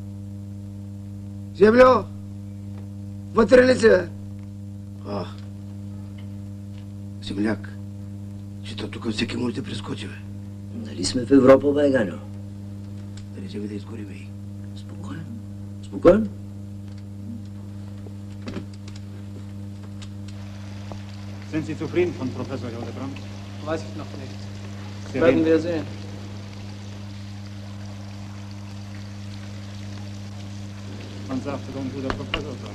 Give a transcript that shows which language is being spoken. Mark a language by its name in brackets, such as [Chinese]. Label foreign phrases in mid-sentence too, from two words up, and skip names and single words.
[Bulgarian] Землю! Вътре ли си, бе? Земляк, че то тук всеки може да прескочи, бе. Нали сме в Европа, Байганю? Да не вземе да изгорим, бе. Спокойно. [German] Sind Sie zufrieden von Professor Hildebrand? Weiß ich noch nicht. Sie Werden wir sehen. Man sagte, ein guter Professor sein.